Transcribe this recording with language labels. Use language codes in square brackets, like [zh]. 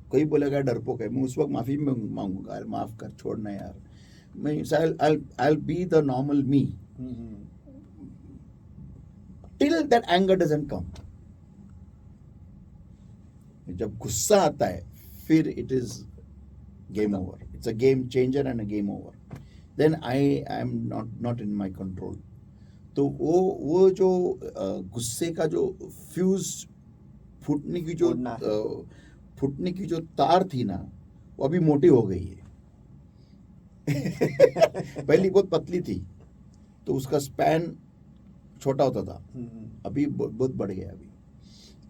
[hi] कोई बोलेगा डरपोक है, मैं उस वक्त माफ़ी मांगूंगा, माफ़ कर, छोड़ना यार, मैं [en] I'll be the normal me till that anger doesn't come. [hi] जब गुस्सा आता है फिर [en] it is game over. It's a game changer and a game over. Then I am not in my control. [hi] तो वो जो गुस्से का जो फ्यूज फूटने की जो तार थी ना, वो अभी मोटी हो गई है। पहली बहुत पतली थी तो उसका स्पैन छोटा होता था, अभी बहुत बढ़ गया अभी।